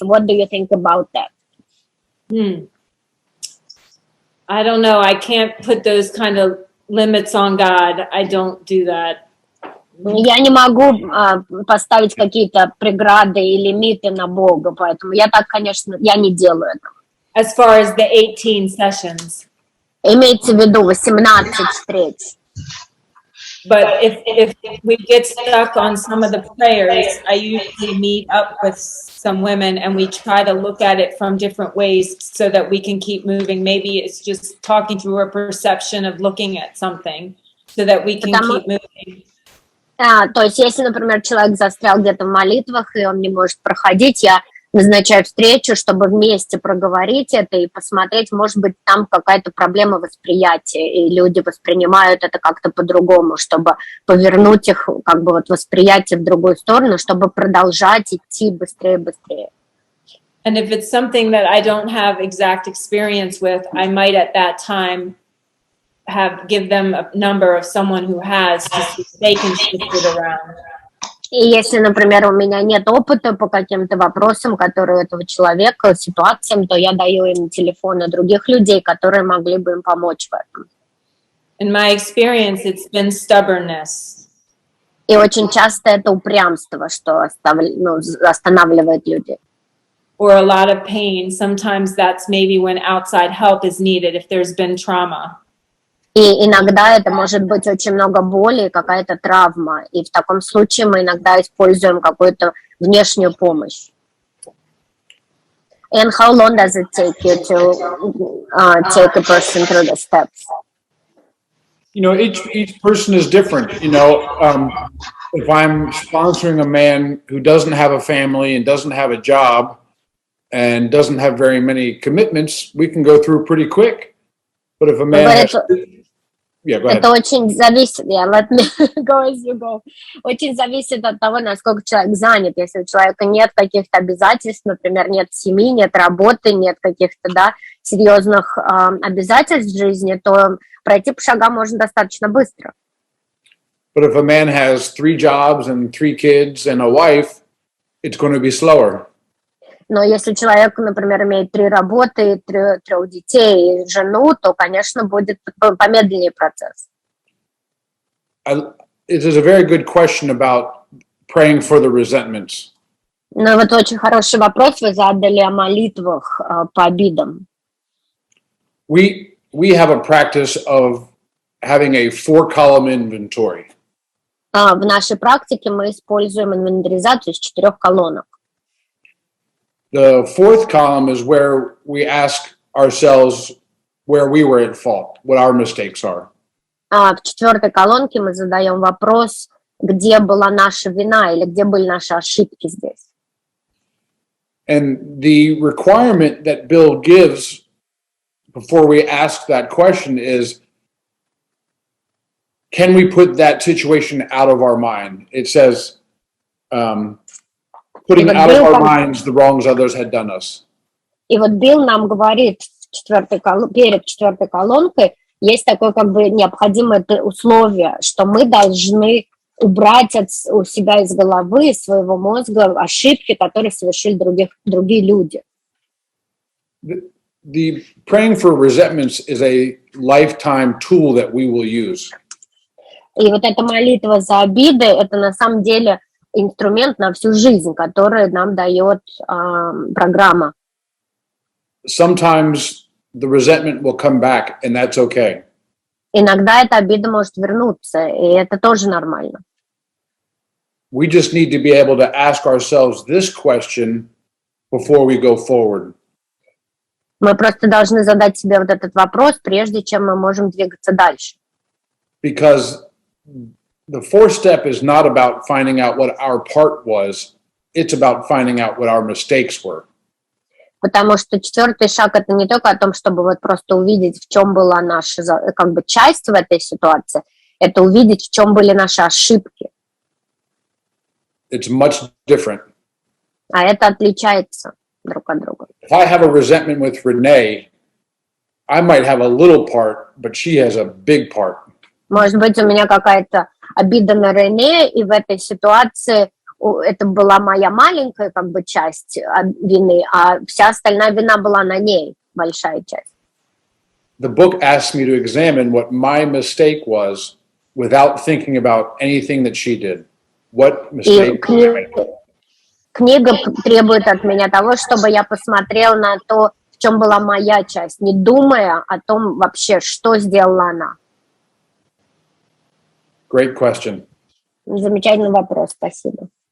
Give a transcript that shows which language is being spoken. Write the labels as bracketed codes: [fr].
[en] What do you think about that? I don't know. I can't put those kind of limits on God. I don't do that. [ru] Я не могу поставить какие-то преграды и лимиты на Бога, поэтому я так, конечно, я не делаю это. [en] As far as the 18 sessions. [ru] Имеется в виду 18 встреч. [en] But if we get stuck on some of the prayers, I usually meet up with some women and we try to look at it from different ways so that we can keep moving. Maybe it's just talking through a perception of looking at something so that we can keep moving. [ru] То есть, если, например, человек застрял где-то в молитвах, и он не может проходить, я назначаю встречу, чтобы вместе проговорить это и посмотреть, может быть, там какая-то проблема восприятия, и люди воспринимают это как-то по-другому, чтобы повернуть их, восприятие в другую сторону, чтобы продолжать идти быстрее. [en] And if it's something that I don't have exact experience with, I might at that time give them a number of someone who has, just so they can shift it around. [ru] И если, например, у меня нет опыта по каким-то вопросам, которые у этого человека, ситуациям, то я даю им телефоны других людей, которые могли бы им помочь в этом. [en] In my experience, it's been stubbornness. [ru] И очень часто это упрямство, что останавливает людей. [en] Or a lot of pain. Sometimes that's maybe when outside help is needed if there's been trauma. [ru] И иногда это может быть очень много боли, какая-то травма. И в таком случае мы иногда используем какую-то внешнюю помощь. [en] And how long does it take you to take a person through the steps? Each person is different. If I'm sponsoring a man who doesn't have a family and doesn't have a job and doesn't have very many commitments, we can go through pretty quick. But if a man has... Yeah, go ahead. [ru] Это очень зависит, [en] let me go as you go. [ru] Очень зависит от того, насколько человек занят. Если у человека нет каких-то обязательств, например, нет семьи, нет работы, нет каких-то, серьезных обязательств в жизни, то пройти по шагам можно достаточно быстро. [en] But if a man has 3 jobs and 3 kids and a wife, it's going to be slower. [ru] Но если человек, например, имеет 3 работы, 3 детей и жену, то, конечно, будет помедленнее процесс. [en] It is a very good question about praying for the resentments. [ru] Ну вот очень хороший вопрос вы задали о молитвах по обидам. [en] We have a practice of having a 4-column inventory. [ru] В нашей практике мы используем инвентаризацию из 4 колонок. [en] The fourth column is where we ask ourselves where we were at fault, what our mistakes are. [ru] А в четвертой колонке мы задаем вопрос, где была наша вина или где были наши ошибки здесь. [en] And the requirement that Bill gives before we ask that question is, can we put that situation out of our mind? It says, putting out of our minds the wrongs others had done us. [ru] И вот Билл нам говорит перед четвертой колонкой, есть такое как бы необходимое условие, что мы должны убрать у себя из головы, из своего мозга ошибки, которые совершили другие люди. [en] The praying for resentments is a lifetime tool that we will use. [ru] И вот эта молитва за обиды, это на самом деле инструмент на всю жизнь, который нам дает программа. [en] Sometimes the resentment will come back, and that's okay. [ru] Иногда эта обида может вернуться, и это тоже нормально. [en] We just need to be able to ask ourselves this question before we go forward. [ru] Мы просто должны задать себе вот этот вопрос, прежде чем мы можем двигаться дальше. [en] Because the fourth step is not about finding out what our part was. It's about finding out what our mistakes were. [ru] Потому что четвертый шаг — это не только о том, чтобы вот просто увидеть, в чем была наша как бы часть в этой ситуации, это увидеть, в чем были наши ошибки. [en] It's much different. [ru] А это отличается друг от друга. [en] If I have a resentment with Renee, I might have a little part, but she has a big part. [ru] Может быть, у меня какая-то обида на Рене, и в этой ситуации это была моя маленькая как бы часть вины, а вся остальная вина была на ней, большая часть. [en] The book asks me to examine what my mistake was without thinking about anything that she did. What mistake? [ru] Книга требует от меня того, чтобы я посмотрела на то, в чем была моя часть, не думая о том вообще, что сделала она. [en] Great question. [ru] Замечательный вопрос, спасибо.